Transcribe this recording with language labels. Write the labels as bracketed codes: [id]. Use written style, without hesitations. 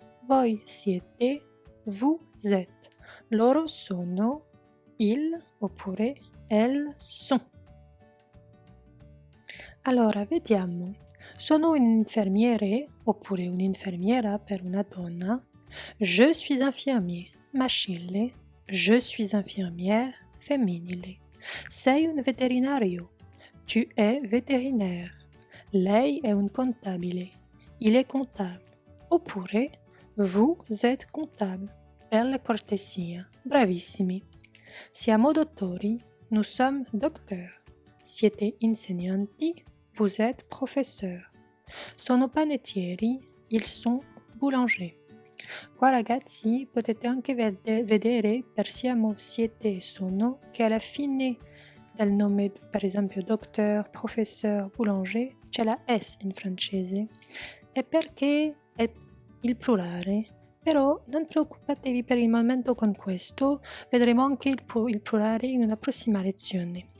[it] Voi siete, [fr] vous êtes. [it] Loro sono, [fr] ils [it] oppure [fr] elles sont. [it] Allora, vediamo. Sono un infermiere oppure un'infermiera per una donna. [fr] Je suis infirmier, maschile. Je suis infirmière, femminile. [it] Sei un veterinario. [fr] Tu es vétérinaire. [it] Lei è un contabile. [fr] Il è comptable. [it] Oppure [fr] vous êtes comptable, [it] per la cortesia. Bravissimi. Siamo dottori, [fr] nous sommes docteurs. [it] Siete insegnanti, [fr] vous êtes professeurs. [it] Sono panettieri, [fr] ils sont boulangers. [it] Qua ragazzi potete anche vedere per siamo, siete e sono che alla fine del nome, per esempio docteur, professeur, boulanger, c'è la S in francese. E perché è il plurale, però non preoccupatevi per il momento con questo, vedremo anche il plurale in una prossima lezione.